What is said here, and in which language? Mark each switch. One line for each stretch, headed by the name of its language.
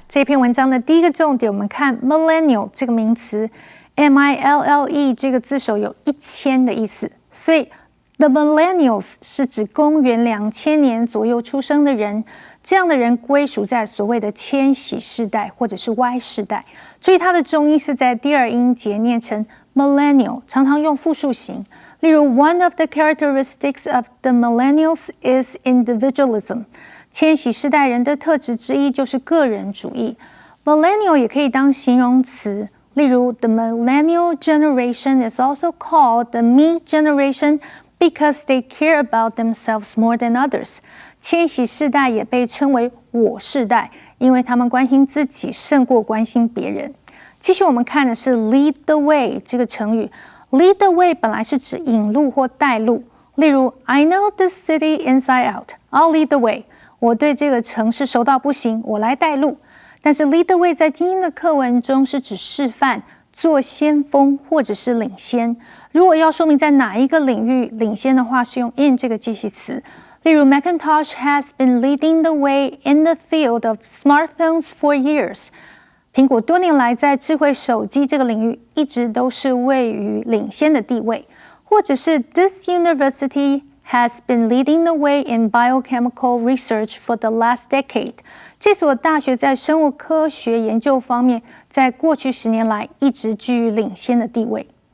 Chinese: 这篇文章的第一个重点，我们看 millennial 这个名词 ，M-I-L-L-E 这个字首有1000的意思，所以 The millennials 是指公元2000年左右出生的人，这样的人归属在所谓的千禧世代或者是 Y 世代。注意它的重音是在第二音节念成 millennial， 常常用复数形。
English: 例如 One of the characteristics of the millennials is individualism。
Chinese: 千禧世代人的特质之一就是个人主义。 Millennial 也可以当形容词，例如
English: The millennial generation is also called the me generation。Because they care about themselves more than others，
Chinese: 千禧世代也被称为我世代，因为他们关心自己胜过关心别人。继续我们看的是 lead the way 这个成语。
English: lead the way
Chinese: 本来是指引路或带路，例如
English: I know this city inside out， I'll lead the way。
Chinese: 我对这个城市熟到不行，我来带路。但是 lead the way 在今天的课文中是指示范、做先锋或者是领先。如果要说明在哪一个领域领先的话，是用 in 这个介系词。
English: 例如 Macintosh has been leading the way in the field of smartphones for years。
Chinese: 苹果多年来在智慧手机这个领域一直都是位于领先的地位。或者是
English: This university has been leading the way in biochemical research for the last decade。
Chinese: 这所大学在生物科学研究方面，在过去10年来一直居于领先的地位。